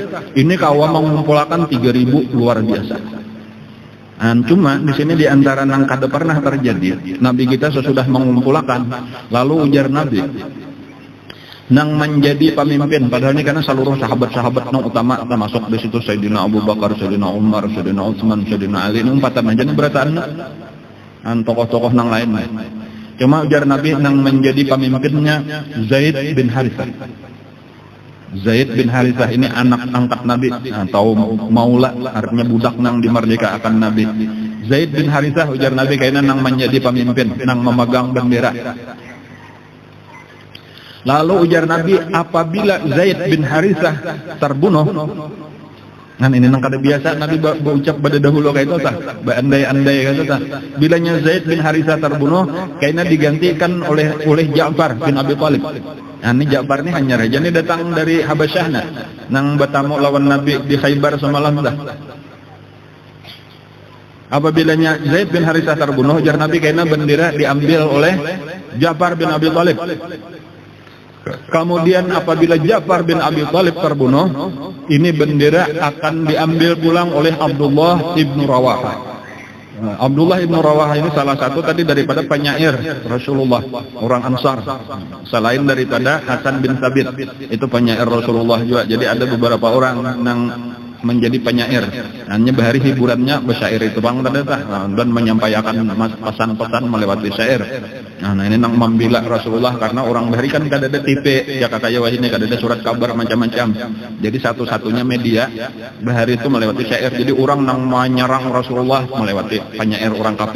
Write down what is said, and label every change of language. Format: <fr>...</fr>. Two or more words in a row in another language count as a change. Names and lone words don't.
<bjn>Ini kawan mengumpulkan 3.000 luar biasa. Cuma di sini di antara nang kada pernah terjadi Nabi kita sesudah mengumpulkan lalu ujar Nabi nang menjadi pemimpin padahal ini karena seluruh sahabat-sahabat nang utama termasuk di situ Sayyidina Abu Bakar, Sayyidina Umar, Sayyidina Utsman, Sayyidina Ali ini umpatan aja berataan tokoh-tokoh nang lain. Cuma ujar Nabi nang menjadi pemimpinnya Zaid bin Harithah. Zaid bin Harithah ini anak angkat Nabi atau maula, artinya budak nang dimerdekakan Nabi. Zaid bin Harithah ujar Nabi kayaknya nang menjadi pemimpin, nang memegang bendera. Lalu ujar Nabi, apabila Zaid bin Harithah terbunuh, kan ini nang kada biasa Nabi berucap pada dahulu kayak itu tah, andai-andai kayak itu tah. Bilanya Zaid bin Harithah terbunuh, kayaknya digantikan oleh Ja'far bin Abi Thalib. Nah, ini Ja'far ini hanya raja ini datang dari Habasyah nang bertamu lawan Nabi di Khaybar semalam dah. Apabila Zaid bin Harithah terbunuh, ujar Nabi kayaknya bendera diambil oleh Ja'far bin Abi Thalib. Kemudian apabila Ja'far bin Abi Thalib terbunuh, ini bendera akan diambil pulang oleh Abdullah ibnu Rawaha. Abdullah ibnu Rawaha ini salah satu tadi daripada penyair Rasulullah, orang Ansar. Selain daripada Hasan bin Thabit, itu penyair Rasulullah juga.</bjn> <id>Jadi ada beberapa orang yang menjadi penyair.</id> <bjn>Hanya bahari hiburannya bersyair itu bang dan menyampaikan pesan-pesan melewati syair. Nah ini nang membela Rasulullah karena orang bahari kan kada ada TV ya kakak wah ini kada ada surat kabar macam-macam. Jadi satu-satunya media bahari itu melewati syair. Jadi orang nang menyerang Rasulullah melewati penyair orang kafir.</bjn>